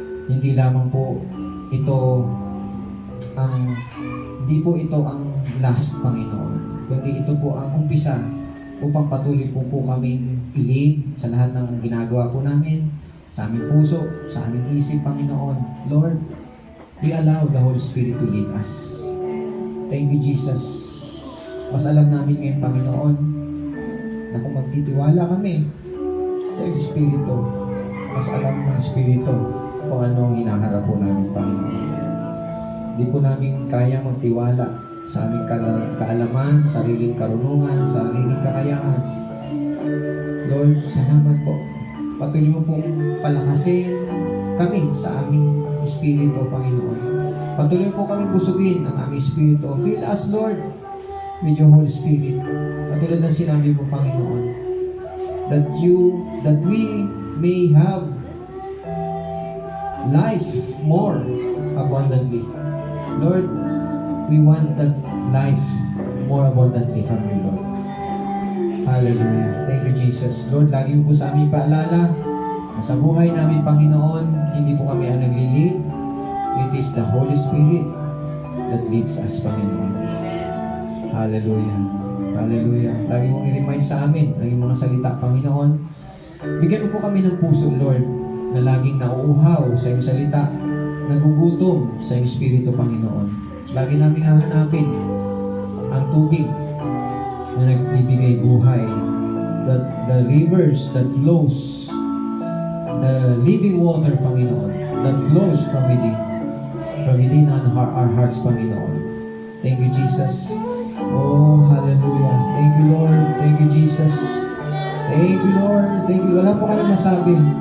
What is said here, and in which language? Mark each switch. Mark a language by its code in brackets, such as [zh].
[tl] Hindi lamang po ito hindi po ito ang last, Panginoon. Kundi ito po ang umpisa upang patuloy po kaming ilig sa lahat ng ginagawa po namin, sa aming puso, sa aming isip, Panginoon. [en] Lord, we allow the Holy Spirit to lead us. Thank you, Jesus. [tl] Mas alam namin ngayon, Panginoon, na kung magtitiwala kami sa Espiritu, mas alam ng Espiritu kung ano ang hinaharap po namin, Panginoon. Hindi po namin kaya magtiwala sa aming kaalaman, sariling karunungan, sariling kakayahan. Lord, salamat po. Patuloy mo pong palakasin kami sa aming Espiritu, Panginoon. Patuloy po kami busugin ang aming Espiritu. [en] Fill us, Lord, with your Holy Spirit. [tl] Katulad ng sinabi po, [en] Panginoon, that we may have life more abundantly. Lord, we want that life more abundantly from you, Lord. Hallelujah. Thank you, Jesus. [tl] Lord, lagi mo po sa aming paalala na sa buhay namin, Panginoon, hindi po kami ang nag-lead. [en] It is the Holy Spirit that leads us, Panginoon. Hallelujah. Hallelujah. [tl] Lagi mong i-remind sa amin ang iyong mga salita, Panginoon. Bigyan mo po kami ng puso, Lord, na laging nauuhaw sa iyong salita, nagugutom sa iyong Espiritu, Panginoon. Lagi namin hahanapin ang tubig na nagbibigay buhay. [en] The rivers that flows, the living water, Panginoon, that flows from within our hearts, Panginoon. Thank you, Jesus. Oh, hallelujah. Thank you, Lord. Thank you, Jesus. Thank you, Lord. Thank you. [tl] Wala po kami masabi.